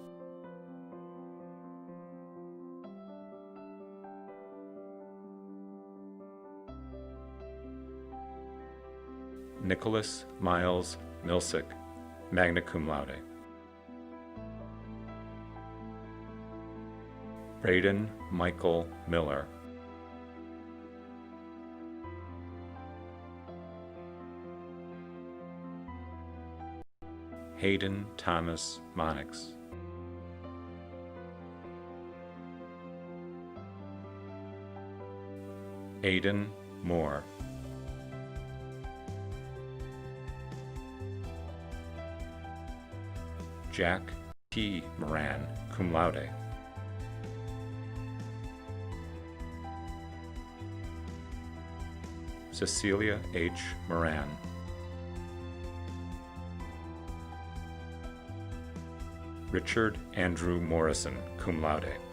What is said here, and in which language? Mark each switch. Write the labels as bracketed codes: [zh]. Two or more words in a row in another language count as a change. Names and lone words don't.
[en] Nicholas Miles Milsick, [la] magna cum laude. [en] Braden Michael Miller. Hayden Thomas Monix. Aidan Moore. Jack T. Moran, [la] cum laude. [en] Cecilia H. Moran. Richard Andrew Morrison, [la] cum laude.